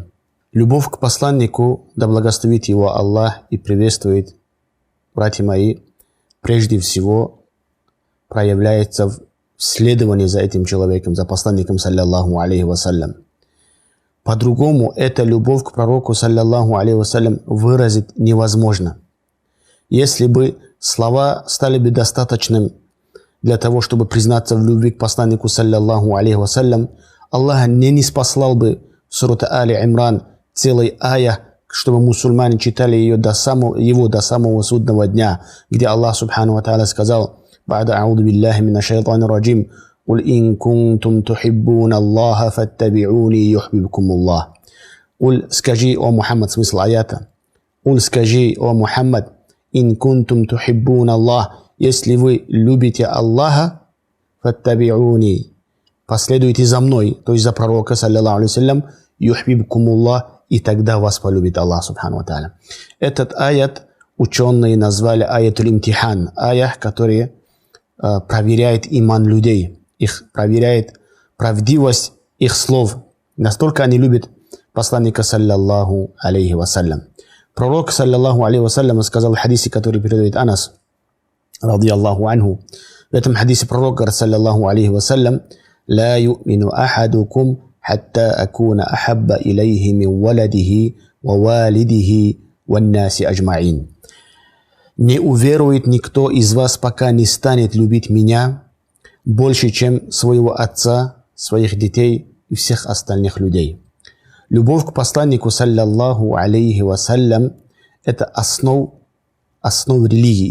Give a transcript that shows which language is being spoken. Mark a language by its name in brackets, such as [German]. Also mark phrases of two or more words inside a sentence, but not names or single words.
[Russian] Любовь к посланнику, да благословит его Аллах и приветствует, братья мои, прежде всего проявляется в следовании за этим человеком, за посланником, [Arabic] صلى الله عليه وسلم. [Russian] По-другому эта любовь к пророку, [Arabic] صلى الله عليه وسلم, [Russian] выразить невозможно. Если бы слова стали бы достаточным для того, чтобы признаться в любви к посланнику, [Arabic] صلى الله عليه وسلم, [Russian] Аллах не ниспослал бы в суре Али Имран целый ая, чтобы мусульмане читали ее до самого судного дня, где Аллах [Arabic] سبحانه وتعالى [Russian] сказал: [Arabic] «بعد أعوذ بالله من الشيطان الرجيم قل إن كنتم تحبون الله فاتبعوني يحببكم الله». [Russian] Куль, скажи, о Мухаммад, смысл аята. Куль, скажи, о Мухаммад, [Arabic] إن كنتم تحبون الله, [Russian] если вы любите Аллаха, фаттаби'уни, последуйте за мной, то есть за пророка, [Arabic] صلى الله عليه وسلم, [Russian] юхбибкумуллах, и тогда вас полюбит Аллах, [Arabic] سبحانه وتعالى. [Russian] Этот аят ученые назвали [Arabic] آية الامتحان, [Russian] аят, который проверяет иман людей, проверяет правдивость их слов. Настолько они любят посланника, [Arabic] صلى الله عليه وسلم. [Russian] Пророк, [Arabic] صلى الله عليه وسلم, [Russian] сказал в хадисе, который передает Анас, [Arabic] رضي الله عنه. [Russian] В этом хадисе пророк говорит, [Arabic] صلى الله عليه وسلم لا يؤمن أحدكم حتى أكون أحب إليه من ولده ووالده والناس أجمعين». [Russian] Не уверует никто из вас, пока не станет любить меня больше, чем своего отца, своих детей и всех остальных людей. Любовь к посланнику, [Arabic] صلى الله عليه وسلم, [Russian] это основа религии.